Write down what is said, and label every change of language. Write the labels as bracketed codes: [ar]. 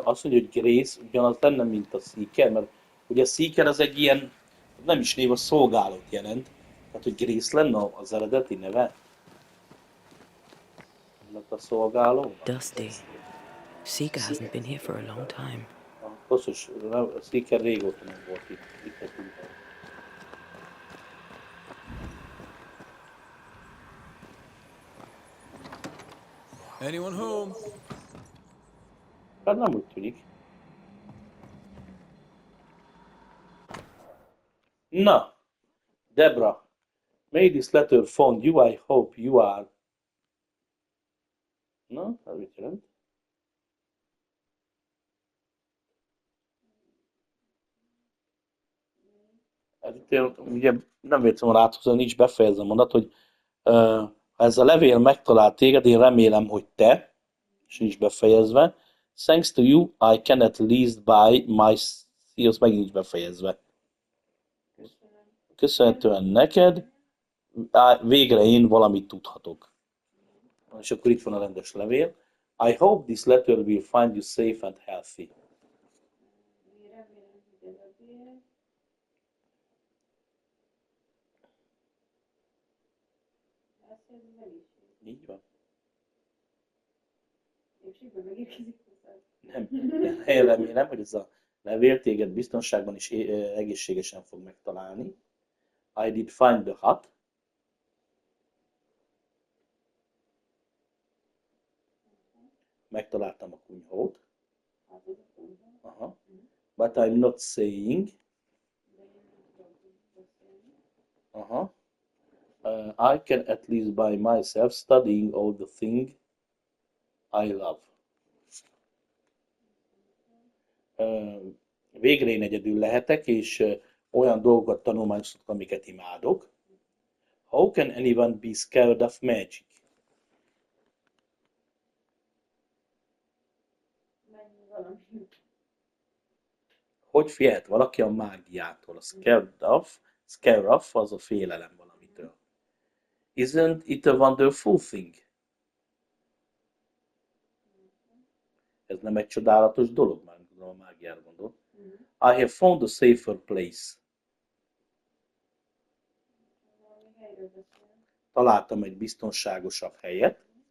[hu] Azt mondja, hogy Grace ugyanaz lenne, mint a Seeker, mert ugye a Seeker az egy ilyen, nem is név, a szolgálót jelent. Tehát, hogy Grace lenne az eredeti neve? Mert a szolgáló? [en] Dusty. Seeker hasn't been here for a long time. [hu] Basszus, a Seeker régóta nem volt itt a kunyhó. [en] Anyone home? [hu] Hát nem úgy tűnik. [en] Na, Debra, may this letter found you, I hope you are. [hu] Na, ez mit jelent? Ez itt, ugye nem véletlenül áthozni, nincs befejezve a mondat, hogy ha ez a levél megtalált téged, én remélem, hogy te, és nincs befejezve. [en] Thanks to you, I can at least buy my... [hu] Az megint nincs befejezve. Köszönhetően neked, végre én valamit tudhatok. És akkor itt van a rendes levél. [en] I hope this letter will find you safe and healthy. [hu] Így van. Nem, én remélem, hogy ez a levél téged biztonságban és egészségesen fog megtalálni. [en] I did find the hut. [hu] Megtaláltam a kunyhót. Aha. [en] But I'm not saying. [hu] Aha. [en] I can at least by myself studying all the things I love. [hu] Végre én egyedül lehetek, és olyan dolgokat tanulmányozhatok, amiket imádok. [en] How can anyone be scared of magic? [hu] Hogy félhet valaki a mágiától? A scare of az a félelem valamitől. [en] Isn't it a wonderful thing? [hu] Ez nem egy csodálatos dolog, már a mágiára gondol. [en] I have found a safer place. [hu] Találtam egy biztonságosabb helyet.